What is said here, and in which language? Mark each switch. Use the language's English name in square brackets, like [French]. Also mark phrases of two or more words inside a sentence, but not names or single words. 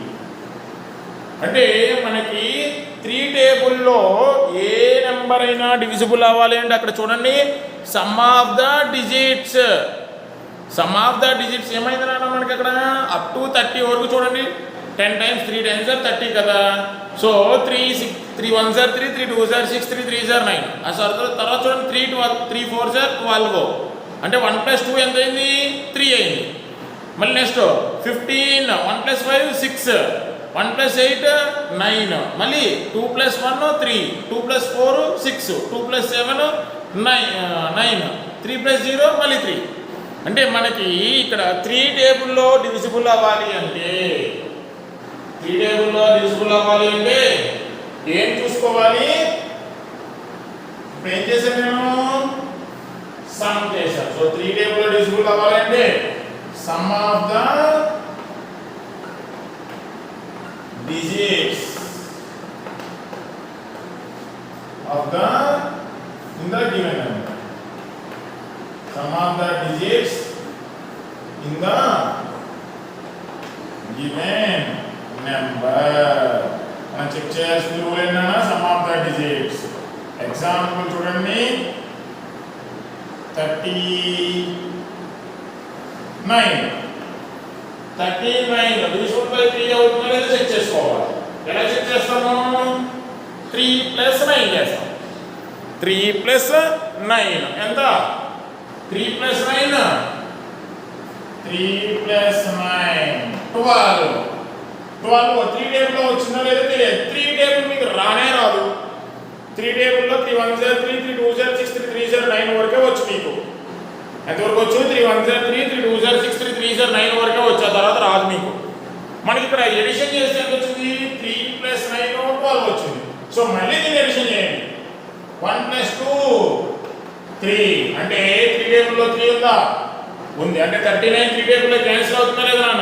[Telugu] అంటే మనకి 3 టేబుల్లో ఏ నెంబర్ అయినా డివిజిబుల్ అవ్వాలి అంటే అక్కడ చూడండి [English] sum of the digits [Telugu] ఏమైంది నాన్న మనకి అక్కడ [English] up to [Telugu] 30 వరకు చూడండి. [English] 10 times 3 times are 30 కదా. సో 3 1s are 3 3 2s are 6 3 3s are 9. [Telugu] తర్వాత చూడండి [English] 3 4s are 12. [Telugu] అంటే 1 plus 2 ఎంత అయింది 3 అయింది. మళ్ళీ నెక్స్ట్ 15 1 plus 5 6 1 plus 8 9 మళ్ళీ 2 plus 1 3 2 plus 4 6 2 plus 7 9 3 plus 0 మళ్ళీ 3. అంటే మనకి ఇక్కడ 3 టేబుల్లో డివిజిబుల్ అవ్వాలి అంటే ఏం చూసుకోవాలి? ఇప్పుడు ఏం చేశాను నేను సమ్ చేశాను. [English] సో 3 టేబుల్లో డివిజిబుల్ అవ్వాలంటే sum of the digits of the in the given number. Sum of the digits in the given number. [Telugu] మనం చెక్ చేయాల్సిన రూల్ ఏంటన్నా [English] sum of the digits. [Telugu] ఎగ్జాంపుల్ చూడండి 39 [English] divisible by 3 [Telugu] అవుతుందో లేదో చెక్ చేసుకోవాలి. ఎలా చెక్ చేస్తాము? 3 ప్లస్ 9 చేస్తాం. 3 ప్లస్ 9 ఎంత? 3 ప్లస్ 9 12. 3 టేబుల్లో వచ్చిందో లేదో తెలియదు. 3 టేబుల్ మీకు రానే రాదు. 3 టేబుల్లో [English] 3 1s are 3 3 2s are 6 3 3s are 9 [Telugu] వరకే వచ్చు మీకు. ఎంతవరకు వచ్చు? [English] 3 1s are 3 3 2s are 6 3 3s are 9 [Telugu] వరకే వచ్చు. ఆ తర్వాత రాదు మీకు. మనకి ఇక్కడ ఎడిషన్ చేస్తే ఎంత వచ్చింది? 3 ప్లస్ 9 12 వచ్చింది. సో మళ్ళీ దీన్ని ఎడిషన్ చేయండి. 1 ప్లస్ 2 3 అంటే 3 టేబుల్లో 3 ఉందా? ఉంది. అంటే 39 3 టేబుల్లో క్యాన్సిల్ అవుతుందా లేదా నాన్న?